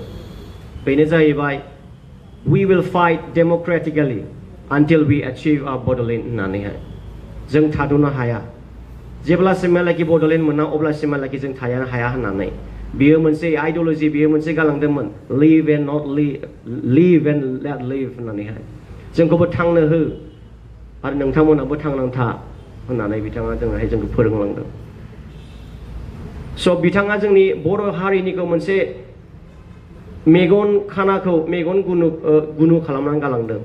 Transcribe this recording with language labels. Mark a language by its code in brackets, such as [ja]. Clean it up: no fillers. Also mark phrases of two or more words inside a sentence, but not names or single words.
[brx] बेनो जाहैबाय [en] we will fight democratically until we achieve our Bodaland [brx] होननानैहाय जों थाद'नो हाया जेब्लासिमहालागि बड'लेण्ड मोना अब्लासिमहालागि जों थानो हाया होननानै बियो मोनसे आइडिय'लजि बियो मोनसे गालांदोंमोन [en] live and not live and let live [brx] होननानैहाय जोंखौबो थांनो हो आरो नोंथांमोनाबो थांनानै था होननानै बिथाङा जोंखौ फोरोंलांदों. स' बिथाङा जोंनि बर' हारिनिखौ मोनसे मेगन खानाखौ मेगन गुनु खालामनानै गालांदों.